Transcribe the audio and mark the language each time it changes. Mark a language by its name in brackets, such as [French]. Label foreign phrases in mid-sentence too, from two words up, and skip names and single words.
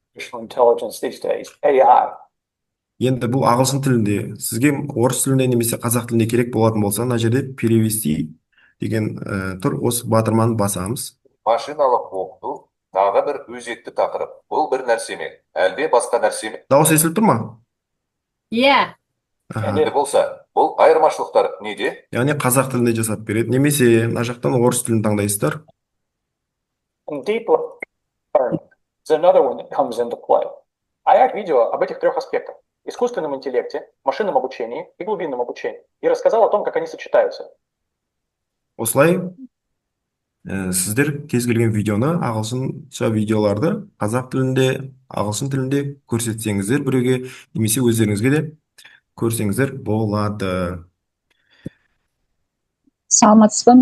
[Kazakh] Енді бұл ағылшын тілінде, сізге орыс тілінде немесе қазақ тілінде керек болатын болса, мына жерде перевести деген тұр, осы батырманы басамыз. Машиналық оқыту тағы бір өзекті тақырып. Бұл бір нәрсе ме? Әлде басқа нәрсе ме? Дауыс естіліп тұр ма? Иә. Не болса, бұл айырмашылықтар неде? Яғни қазақ тілінде жасап береді, немесе мына жақтан орыс тілін таңдайсыздар. [English] Deep learning is another one that comes into play. [Russian] А видео об этих трех аспектах: искусственном интеллекте, машинном обучении и глубинном обучении. И рассказал о том, как они сочетаются. [Kazakh] Осылай, сіздер кез келген видеоны, ағылшынша видеоларды қазақ тілінде, ағылшын тілінде көрсетсеңіздер біреуге, немесе өздеріңізге де көрсеңіздер болады. Саламатсыз ба?